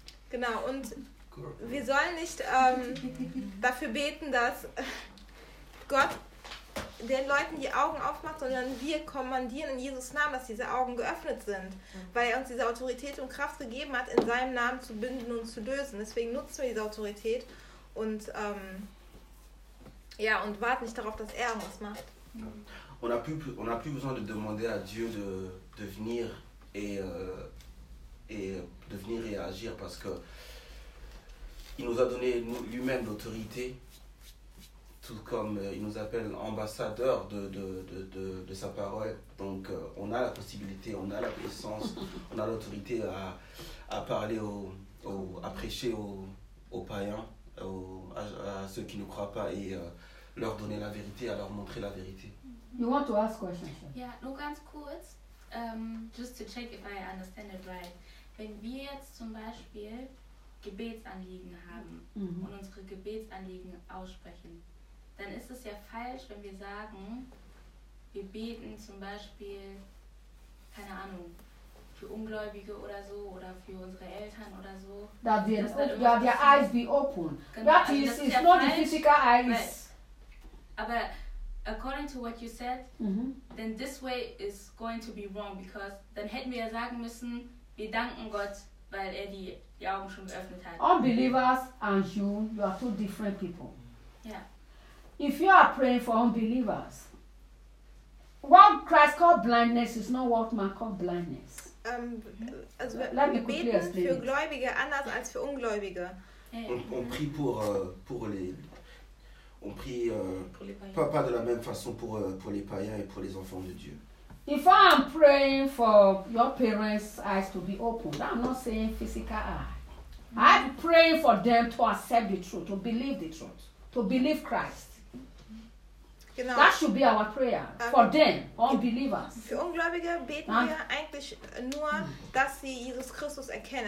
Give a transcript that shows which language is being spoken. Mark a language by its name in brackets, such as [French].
[German] Genau, und wir sollen nicht dafür beten, dass Gott den Leuten die Augen aufmacht, sondern wir kommandieren in Jesus' Namen, dass diese Augen geöffnet sind, weil er uns diese Autorität und Kraft gegeben hat, in seinem Namen zu binden und zu lösen. Deswegen nutzen wir diese Autorität und ja, und warten nicht darauf, dass er was macht. [French] On a plus besoin de demander à Dieu de venir et de venir et agir parce que il nous a donné lui-même l'autorité. Tout comme il nous appelle ambassadeur de sa parole. Donc on a la possibilité, on a la puissance, on a l'autorité à parler, à prêcher aux païens, à ceux qui ne croient pas et leur donner la vérité, à leur montrer la vérité. [English] You want to ask questions? Yeah, [German] nur ganz kurz, [English] just to check if I understand it right. [German] Wenn wir jetzt zum Beispiel Gebetsanliegen haben und unsere Gebetsanliegen aussprechen, dann ist es ja falsch, wenn wir sagen, wir beten zum Beispiel, keine Ahnung, für Ungläubige oder so, oder für unsere Eltern oder so. [English] That their eyes be open. Genau, that is, it's not the physical eyes. Aber according to what you said, then this way is going to be wrong, because [German] dann hätten wir ja sagen müssen, wir danken Gott, weil er die Augen schon geöffnet hat. [English] Unbelievers and you are two different people. Yeah. If you are praying for unbelievers, what Christ called blindness is not what man called blindness. [German] Also wir beten für Gläubige anders als für Ungläubige. [French] On prie pour les, on prie pas de la même façon pour les païens et pour les enfants de Dieu. [English] If I am praying for your parents' eyes to be opened, I'm not saying physical eye. I'm praying for them to accept the truth, to believe the truth, to believe Christ. [German] Genau. [English] That should be our prayer for them, unbelievers. [German] Für Ungläubige beten wir eigentlich nur, dass sie Jesus Christus erkennen.